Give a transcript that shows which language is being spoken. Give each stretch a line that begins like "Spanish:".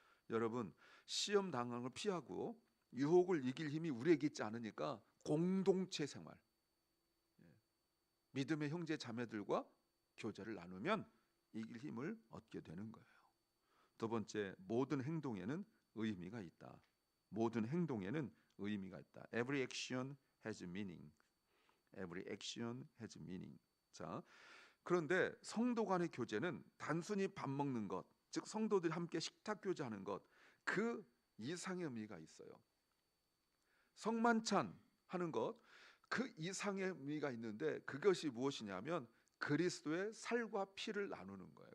Korean: 여러분, 시험 당하는 걸 피하고 유혹을 이길 힘이 우리에게 있지 않으니까 공동체 생활, 믿음의 형제 자매들과 교제를 나누면 이길 힘을 얻게 되는 거예요. 두 번째, 모든 행동에는 의미가 있다. 모든 행동에는 의미가 있다.
English: Every action has meaning. Every action has meaning.
Korean: 자, 그런데 성도 간의 교제는 단순히 밥 먹는 것, 즉 성도들이 함께 식탁 교제하는 것, 그 이상의 의미가 있어요. 성만찬 하는 것, 그 이상의 의미가 있는데 그것이 무엇이냐면 그리스도의 살과 피를 나누는 거예요.